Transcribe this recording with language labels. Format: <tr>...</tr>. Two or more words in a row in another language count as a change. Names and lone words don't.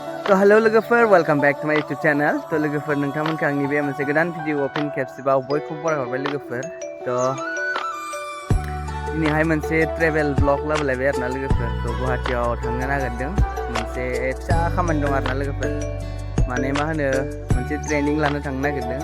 <brx>तो हेलो लोगोफोर</brx> <en>welcome back to my YouTube channel.</en> <brx>तो लोगोफोर नोंथांमोनखौ आंनि बे मोनसे गोदान भिडिअ फिन खेबसेबाव बयखौबो बरायहरबाय लोगोफोर। तो दिनैहाय मोनसे</brx> <en>travel blog</en> <brx>लाबोलायबाय आरोना लोगोफोर। तो गुवाहाटीयाव थांनो नागिरदों, मोनसे फिसा खामानि दं आरोना लोगोफोर। माने मा होनो मोनसे ट्रेनिं लानो थांनो नागिरदों।</brx>